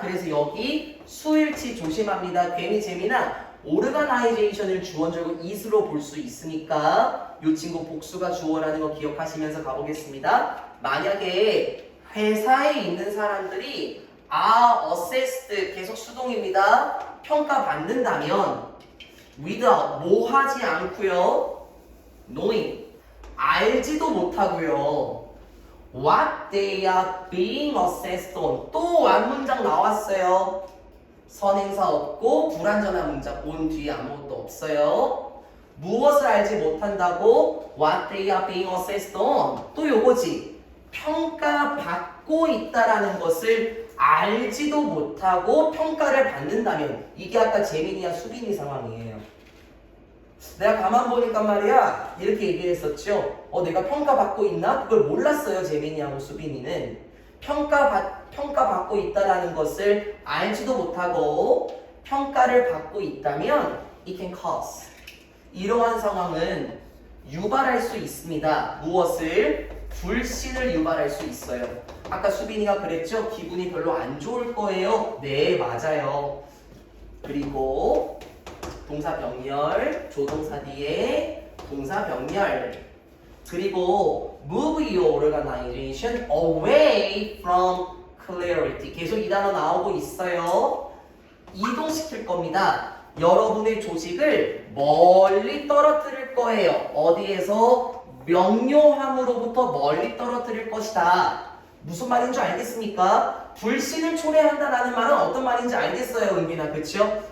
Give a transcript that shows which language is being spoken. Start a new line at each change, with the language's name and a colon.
Korean: 그래서 여기 수일치 조심합니다. 괜히 재민아 organization을 주어적으로 is로 볼 수 있으니까 이 친구 복수가 주어라는 거 기억하시면서 가보겠습니다. 만약에 회사에 있는 사람들이 assessed 계속 수동입니다. 평가받는다면 without 뭐 하지 않고요. knowing 알지도 못하고요.
English: what they are being assessed on
Korean: 또 완문장 나왔어요. 선행사 없고 불완전한 문장 on 뒤에 아무것도 없어요. 무엇을 알지 못한다고
English: what they are being assessed on
Korean: 또 요거지. 평가받고 있다라는 것을 알지도 못하고 평가를 받는다면 이게 아까 재민이와 수빈이 상황이에요. 내가 가만 보니까 말이야 이렇게 얘기를 했었죠. 내가 평가받고 있나? 그걸 몰랐어요. 재민이하고 수빈이는 평가받고 있다라는 것을 알지도 못하고 평가를 받고 있다면
English: it can cause
Korean: 이러한 상황은 유발할 수 있습니다. 무엇을? 불신을 유발할 수 있어요. 아까 수빈이가 그랬죠? 기분이 별로 안 좋을 거예요. 네, 맞아요. 그리고 동사 병렬, 조동사 뒤에 동사 병렬.
English: 그리고 move your organization away from clarity.
Korean: 계속 이 단어 나오고 있어요. 이동시킬 겁니다. 여러분의 조직을 멀리 떨어뜨릴 거예요. 어디에서? 명료함으로부터 멀리 떨어뜨릴 것이다. 무슨 말인지 알겠습니까? 불신을 초래한다라는 말은 어떤 말인지 알겠어요, 은빈아, 그렇죠?